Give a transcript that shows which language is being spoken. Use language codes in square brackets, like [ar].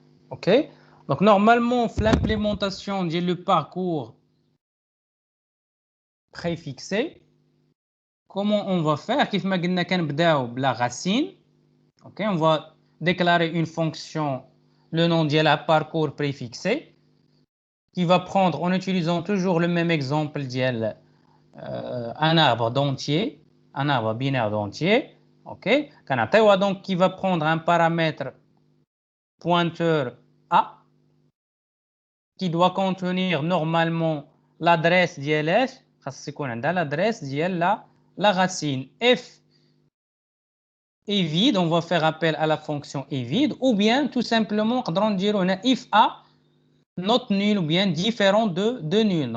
[fr] OK. Donc, normalement, l'implémentation du parcours préfixé, comment on va faire? [ar] كيف ما قلنا كنبداو بلا racine. [fr] OK, on va déclarer une fonction, le nom de la parcours préfixé, qui va prendre, en utilisant toujours le même exemple, un arbre d'entier, un arbre binaire d'entier. OK, donc qui va prendre un paramètre pointeur A, qui doit contenir normalement l'adresse d'ILS, l'adresse d'IL, la racine F est vide, on va faire appel à la fonction est vide, ou bien tout simplement, on va dire if A not nul ou bien différent de nul.